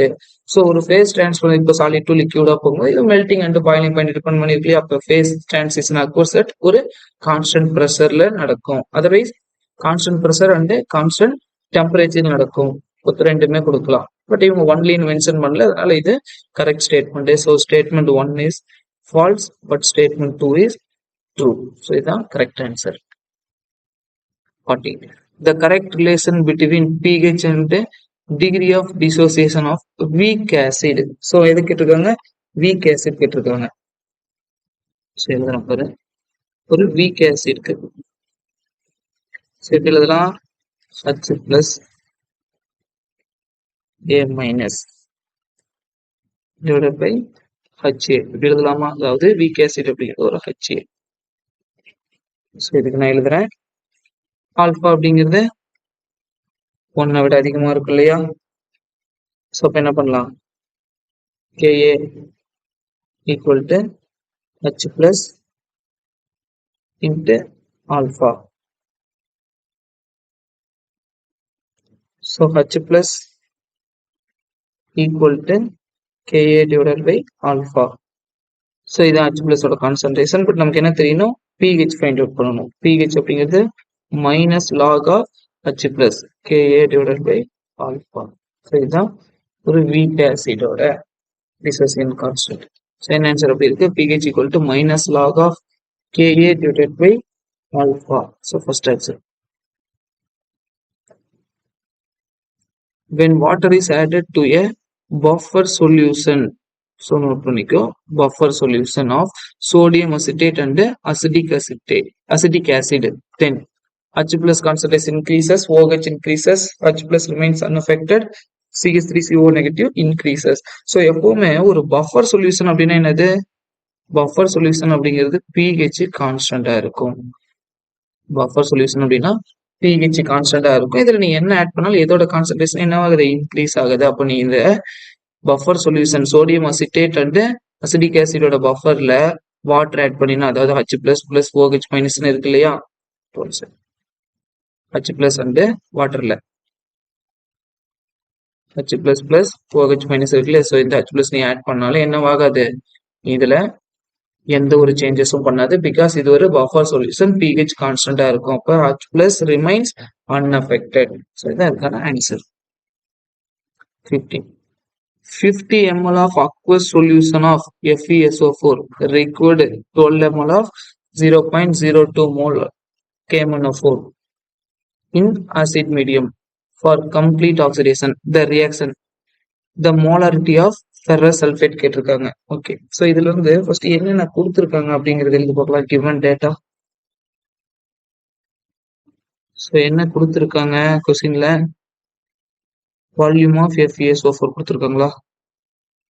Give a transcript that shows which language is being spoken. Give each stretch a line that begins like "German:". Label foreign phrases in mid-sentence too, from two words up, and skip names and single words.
English: ஸோ ஒரு phase transfer இப்போ solid to liquidaa
Tamil: போகும்போது இது
English: melting and boiling point depend பண்ணிருக்கு. அப்போ phase transition occurs at ஒரு constant pressurela நடக்கும். otherwise constant pressure and constant temperature நடக்கும்.
Tamil: ரெண்டுமே கொடுக்கலாம். பட் இவங்க ஒன்லின்னு மென்ஷன் பண்ணல, அதனால இது
English: correct statement. so statement 1 is false, but statement 2 is true.
Tamil: ஸோ இதுதான்
English: correct answer.
Tamil: 40.
English: The correct relation between pH and degree of dissociation of weak acid.
Tamil: So எது கேட்டிருக்காங்க?
English: weak acid
Tamil: கேட்டிருக்காங்க. ஸோ எழுதுறேன் பாரு. ஒரு
English: weak acid
Tamil: இருக்கு. ஸோ எப்படி எழுதலாம்?
English: H plus A minus divided by HA.
Tamil: இப்படி எழுதலாமா? அதாவது
English: weak acid
Tamil: அப்படிங்கிறது ஒரு HA. ஸோ இதுக்கு நான் எழுதுறேன். ஆல்பா அப்படிங்கிறது 1 விட அதிகமா இருக்கும் இல்லையா?
English: ஸோ
Tamil: அப்போ என்ன பண்ணலாம்?
English: Ka equal to H plus into alpha. So H plus equal to Ka divided by alpha.
Tamil: So இது
English: H plus
Tamil: ஓட கான்சன்ட்ரேஷன். பட் நமக்கு என்ன தெரியணும்?
English: pH find out பண்ணணும். pH அப்படிங்கிறது minus log of H plus Ka divided by alpha.
Tamil: ஸோ இதுதான் ஒரு
English: weak acidoda dissociation constant.
Tamil: So என்ன ஆன்சர் அப்படி இருக்கு?
English: pH equal to minus log of Ka divided by alpha. So first answer. When water is added to a buffer solution, so note பண்ணிக்கோ, buffer solution of sodium acetate and acidic acid, then H plus concentration increases, OH increases, H plus remains unaffected, CH3CO negative increases.
Tamil: ஸோ எப்பவுமே ஒரு
English: buffer solution
Tamil: அப்படின்னா என்னது?
English: buffer solution
Tamil: அப்படிங்கிறது pH கான்ஸ்டன்டா இருக்கும்.
English: buffer solution
Tamil: அப்படின்னா pH கான்ஸ்டன்டா இருக்கும். இதுல நீ என்ன ஆட் பண்ணாலும் எதோட கான்சன்ட்ரேஷன் என்ன ஆகுது? இன்க்ரீஸ் ஆகுது. அப்போ நீ இந்த
English: buffer solution sodium acetate and acidic acidoda bufferla water add
Tamil: பண்ணினா, அதாவது
English: H plus plus OH minus
Tamil: இருக்கு இல்லையா?
English: H plus and
Tamil: வாட்டர்ல
English: H plus plus OH minus
Tamil: இருக்குல்ல. ஸோ இந்த
English: H plus
Tamil: நீ ஆட் பண்ணாலும் என்னவாகாது? இதுல எந்த ஒரு சேஞ்சஸும் பண்ணாது. பிகாஸ் இது ஒரு
English: buffer solution,
Tamil: pH கான்ஸ்டன்டா இருக்கும்.
English: அப்போ H plus remains unaffected.
Tamil: ஸோ இதான் இதுக்கான ஆன்சர்.
English: 50 ml of aqueous solution of FeSO4 required 12 ml of 0.02 mole KMnO4 in acid medium for complete oxidation. The reaction, the molarity of ferrous sulfate கேட்டிருக்காங்க.
Tamil: ஓகே, ஸோ இதுல இருந்து ஃபர்ஸ்ட் என்னென்ன கொடுத்துருக்காங்க அப்படிங்கிறது எழுதி பார்க்கலாம்.
English: given data.
Tamil: ஸோ என்ன கொடுத்துருக்காங்க கொஸ்டின்ல?
English: volume of FeSO4
Tamil: கொடுத்துருக்காங்களா?